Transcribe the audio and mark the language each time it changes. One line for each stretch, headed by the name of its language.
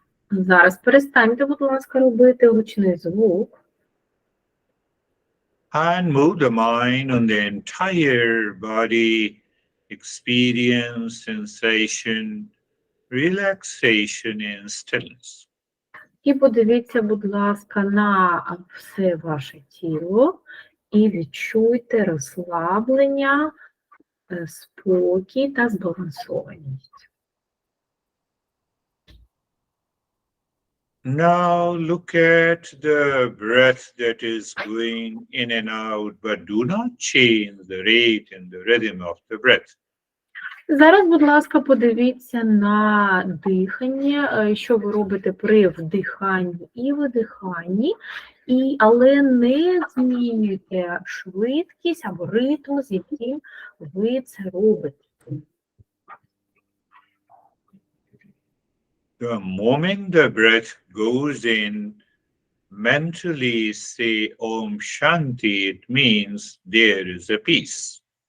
Ukrainian: Зараз перестаньте, будь ласка, робити гучний звук
English: and move the mind on the entire body, experience sensation, relaxation, and stillness.
Ukrainian: і подивіться, будь ласка, на все ваше тіло і відчуйте розслаблення, спокій та збалансованість.
English: Now look at the breath that is going in and out, but do not change the rate and the rhythm of the breath.
Ukrainian: Зараз, будь ласка, подивіться на дихання, що ви робите при вдиханні і видиханні, але не змінюйте швидкість або ритм, з яким ви це робите.
English: The moment the breath goes in, mentally say Om Shanti, it means there is a peace.